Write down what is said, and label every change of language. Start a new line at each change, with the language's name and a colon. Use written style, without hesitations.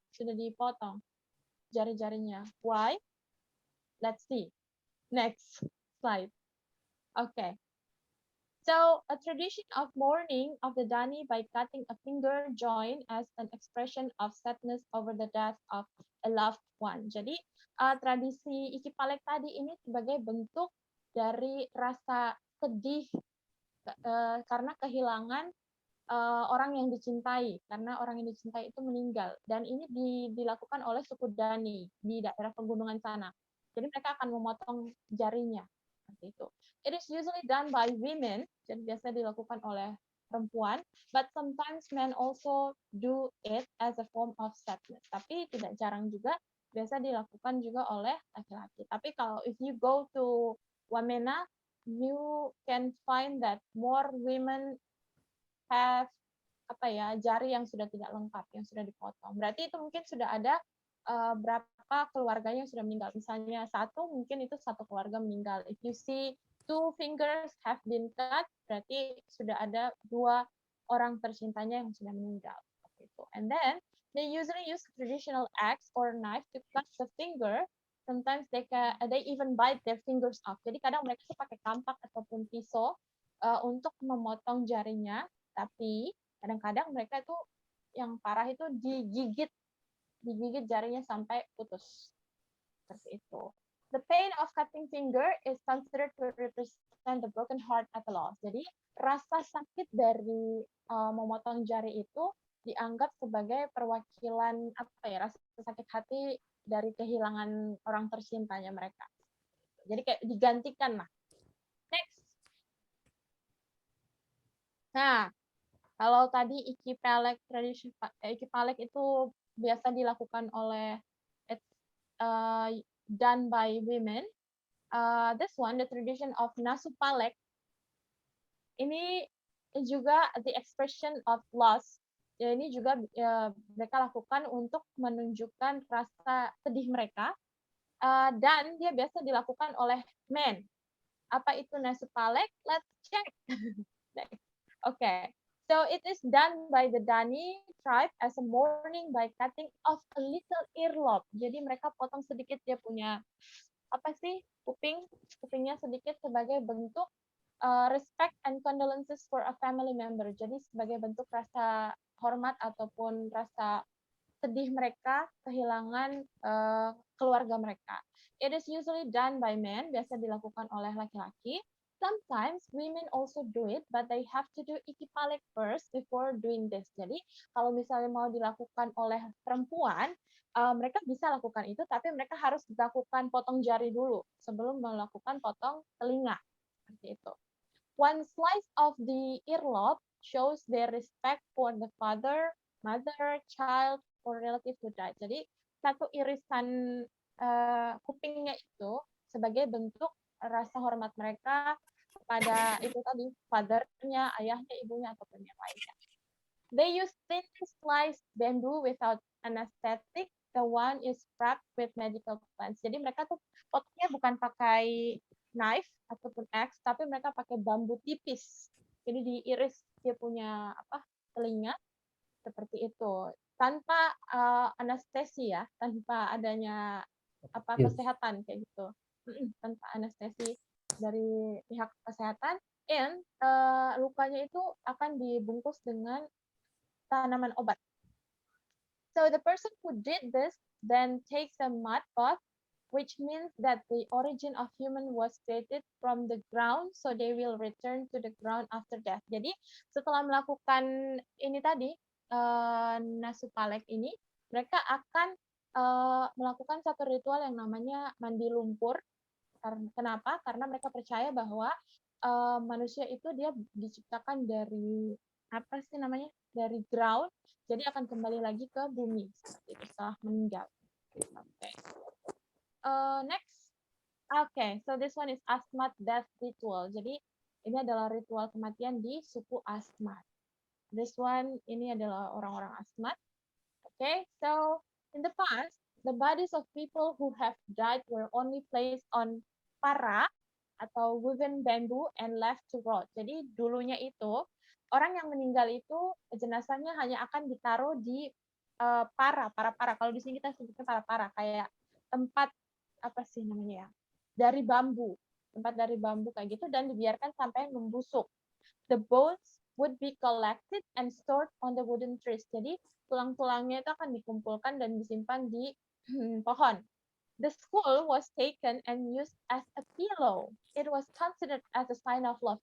Indonesian: Sudah dipotong jari-jarinya.
English: Why? Let's see. Next slide. Okay. So, a tradition of mourning of the Dani by cutting a finger joint as an expression of sadness over the death of a loved one.
Indonesian: Jadi, tradisi Ikipalek tadi ini sebagai bentuk dari rasa sedih karena kehilangan orang yang dicintai, karena orang yang dicintai itu meninggal. Dan ini dilakukan oleh suku Dani di daerah pegunungan sana. Jadi mereka akan memotong jarinya. Seperti itu.
English: It is usually done by women,
Indonesian: jadi biasanya dilakukan oleh perempuan,
English: but sometimes men also do it as a form of sadness.
Indonesian: Tapi tidak jarang juga, biasa dilakukan juga oleh laki-laki. Tapi kalau
English: if you go to Wamena, you can find that more women have
Indonesian: jari yang sudah tidak lengkap, yang sudah dipotong. Berarti itu mungkin sudah ada berapa keluarganya yang sudah meninggal. Misalnya mungkin itu satu keluarga meninggal.
English: If you see 2 fingers have been cut,
Indonesian: berarti sudah ada 2 orang tercintanya yang sudah meninggal.
English: And then they usually use traditional axe or knife to cut the finger. Sometimes they even bite their fingers off.
Indonesian: Jadi kadang mereka tuh pakai kampak ataupun pisau untuk memotong jarinya. Tapi kadang-kadang mereka itu yang parah itu digigit digigit jarinya sampai putus. Seperti itu. The pain of cutting finger is considered to represent the broken heart at the loss. Jadi rasa sakit dari memotong jari itu dianggap sebagai perwakilan apa ya, rasa sakit hati dari kehilangan orang tercintanya mereka. Jadi kayak digantikan lah. Next. Nah, kalau tadi ikipalek tradisi ikipalek itu biasa dilakukan oleh
English: done by women. This one, the tradition of nasupalek,
Indonesian: ini juga
English: the expression of loss.
Indonesian: Ya, ini juga mereka lakukan untuk menunjukkan rasa sedih mereka, dan dia biasa dilakukan oleh men. Apa itu nasupalek?
English: Let's check. Okay. So it is done by the Dani tribe as a mourning by cutting off a little earlobe.
Indonesian: Jadi mereka potong sedikit, dia punya apa sih, kupingnya sedikit sebagai bentuk
English: respect and condolences for a family member.
Indonesian: Jadi sebagai bentuk rasa hormat ataupun rasa sedih mereka kehilangan keluarga mereka.
English: It is usually done by men,
Indonesian: biasa dilakukan oleh laki-laki.
English: Sometimes women also do it, but they have to do ikipalek first before doing this.
Indonesian: Jadi kalau misalnya mau dilakukan oleh perempuan, mereka bisa lakukan itu, tapi mereka harus dilakukan potong jari dulu sebelum melakukan potong telinga. Seperti itu.
English: One slice of the earlobe shows their respect for the father, mother, child, or relative who died.
Indonesian: Jadi satu irisan kupingnya itu sebagai bentuk rasa hormat mereka kepada itu tadi, father-nya, ayahnya, ibunya, ataupun yang lainnya.
English: They use thin sliced bamboo without anesthetic. The one is wrapped with medical plants.
Indonesian: Jadi mereka tuh potongnya bukan pakai knife ataupun axe, tapi mereka pakai bambu tipis. Jadi diiris dia punya telinga seperti itu, tanpa anestesi ya, tanpa adanya kesehatan kayak gitu, tanpa anestesi dari pihak kesehatan. And lukanya itu akan dibungkus dengan tanaman obat.
English: So the person who did this then takes a mud bath, which means that the origin of human was created from the ground, so they will return to the ground after death.
Indonesian: Jadi setelah melakukan ini tadi, nasupalek ini, mereka akan melakukan satu ritual yang namanya mandi lumpur. Kenapa? Karena mereka percaya bahwa manusia itu dia diciptakan dari dari ground, jadi akan kembali lagi ke bumi seperti itu setelah meninggal.
English: Okay. Next. Okay, so this one is Asmat death ritual.
Indonesian: Jadi ini adalah ritual kematian di suku Asmat.
English: This one
Indonesian: ini adalah orang-orang Asmat.
English: Okay, so in the past, the bodies of people who have died were only placed on para atau woven bamboo and left to rot.
Indonesian: Jadi dulunya itu orang yang meninggal itu jenazahnya hanya akan ditaruh di para. Kalau di sini kita sebutnya para kayak tempat dari bambu, tempat dari bambu kayak gitu, dan dibiarkan sampai membusuk.
English: The bones would be collected and stored on the wooden trees. Jadi tulang-tulangnya itu akan dikumpulkan dan disimpan di pohon. The skull was taken and used as a pillow. It was considered as a sign of love.